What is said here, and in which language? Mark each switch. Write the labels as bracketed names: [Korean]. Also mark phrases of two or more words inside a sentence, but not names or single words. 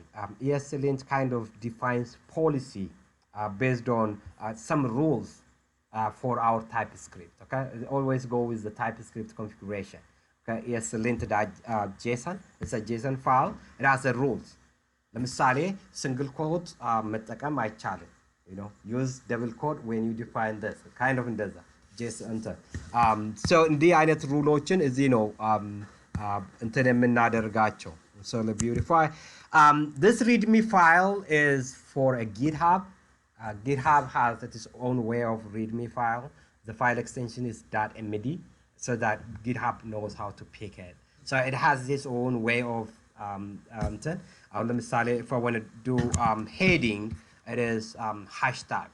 [English] ESLint kind of defines policy based on some rules for our TypeScript. Okay, always go with the TypeScript configuration. Okay, ESLint.json, it's a JSON file. It has the rules. ለምሳሌ single quote [Amharic] መጠቀም አይቻልም. [English] You know, use double quote when you define this. Kind of እንደዛ JSON enter. [Amharic] So እንዲህ አይነት ሩሎችን እዚህ ነው እንትን የምናደርጋቸው. [English] So to beautify. This readme file is for a GitHub. GitHub has its own way of readme file. The file extension is .md, so that GitHub knows how to pick it. So it has its own way of if I want to do heading, it is hashtag.